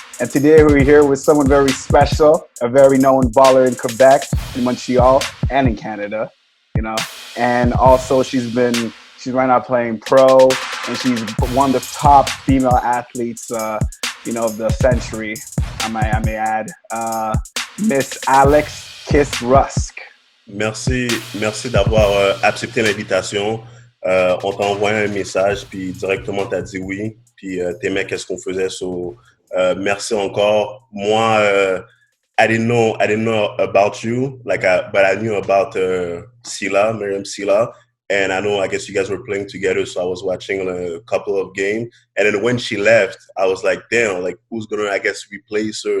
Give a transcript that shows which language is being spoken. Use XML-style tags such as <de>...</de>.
<en>And today we're here with someone very special, a very known baller in Quebec, in Montreal, and in Canada, you know. And also she's right now playing pro, and she's one of the top female athletes, of the century, I may add. Miss Alex Kiss-Rusk.</en> <fr>Merci d'avoir accepté l'invitation. On t'a envoyé un message, puis directement t'as dit oui, puis t'aimais qu'est-ce qu'on faisait. So, merci encore.</fr> <en>Moi, I didn't know about you, but I knew about Miriam Sila, and I guess you guys were playing together, so I was watching a couple of games. And then when she left, I was like, damn, like who's gonna, I guess, replace her?</en>